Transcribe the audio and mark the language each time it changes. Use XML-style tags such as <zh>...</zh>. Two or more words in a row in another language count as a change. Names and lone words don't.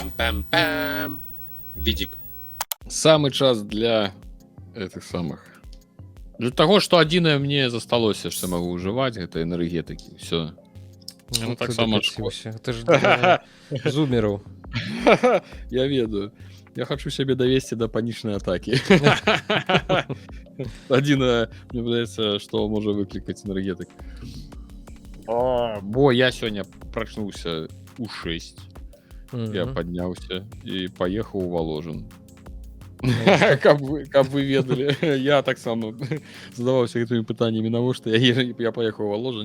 <ru>Пам-пам-пам. Видик. Самый час для этих самых.</ru> <be>Для того, что адзінае мне засталося, што магу ўжываць, гэта энергетыкі.</be> <ru>Все. Ну, так ты само докатился. Это же для зумеров.</ru> <be>Я ведаю.</be> <ru>Я хочу себе довести до панічнай атаки.</ru> <be>Адзінае, мне падаецца, што можа выклікаць энергетык. Бо я сёння прачнуўся у 6. Я падняўся і паехаў у Воложин. Каб вы ведалі, я таксама задаваўся гэтымі пытаннямі, навошта я паехаў у Воложин.</be>